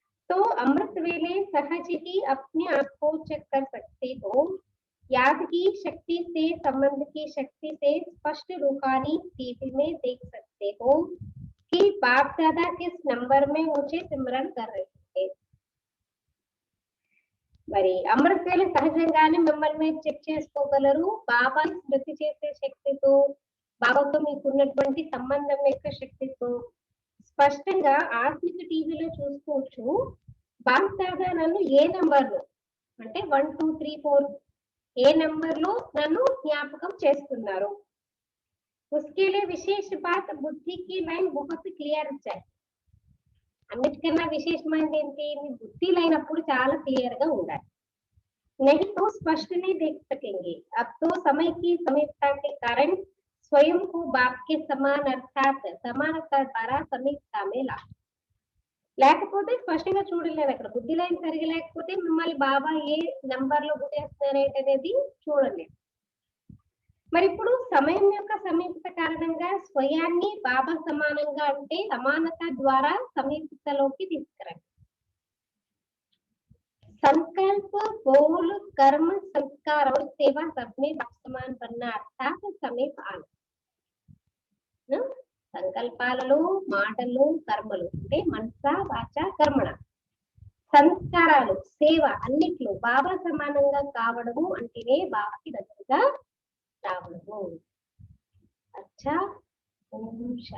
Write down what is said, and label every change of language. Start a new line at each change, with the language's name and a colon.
Hindi: तो अमृत वेले सहज ही अपने आप को चेक कर सकते हो, याद की शक्ति से संबंध की शक्ति से स्पष्ट रूहानी टीवी में देख सकते हो कि बाप दादा किस नंबर में मुझे सिमरन कर रहे थे.
Telugu: మరి అమృత వేళ సహజంగానే మిమ్మల్ని చెక్ చేసుకోగలరు, బాబా స్మృతి చేసే శక్తితో, బాబాతో మీకున్నటువంటి సంబంధం యొక్క శక్తితో స్పష్టంగా ఆత్మిక టీవీలో చూసుకోవచ్చు. బాప్ దాదా నన్ను ఏ నంబర్ లో అంటే 1 2 3 4 ఏ నంబర్ లో నన్ను జ్ఞాపకం చేస్తున్నారు.
Hindi: उसके लिए विशेष बात बुद्धि की लाइन बहुत क्लियर चाहिए.
Telugu: అన్నిటికన్నా విశేషమైనది ఏంటి, మీ బుద్ధి లైన్ అప్పుడు చాలా క్లియర్ గా ఉండాలి.
Hindi: नहीं तो स्पष्ट नहीं देख सकेंगे. अब तो समय की समीपता के कारण स्वयं को बाप के समान अर्थात समानता द्वारा समीपता में ला,
Telugu: లేకపోతే స్పష్టంగా చూడలేదు. అక్కడ బుద్ధి లైన్ సరిగా లేకపోతే మిమ్మల్ని బాబా ఏ నంబర్ లో గుర్తిస్తున్నారేంటి అనేది చూడలేదు. మరి ఇప్పుడు సమయం యొక్క సమీపత కారణంగా స్వయాన్ని బాబా సమానంగా అంటే సమానత ద్వారా సమీపతలోకి తీసుకురండి.
Hindi: संकल्प बोल कर्म संस्कार और सेवा सब में समान बनना अर्थात समीप आना.
Telugu: సంకల్పాలలో మాటలు కర్మలు అంటే మనస వాచ కర్మణ, సంస్కారాలు సేవ అన్నిట్లో బాబా సమానంగా కావడము అంటేనే బాబాకి దగ్గరగా రావడము. అచ్చా ఓం శాంతి.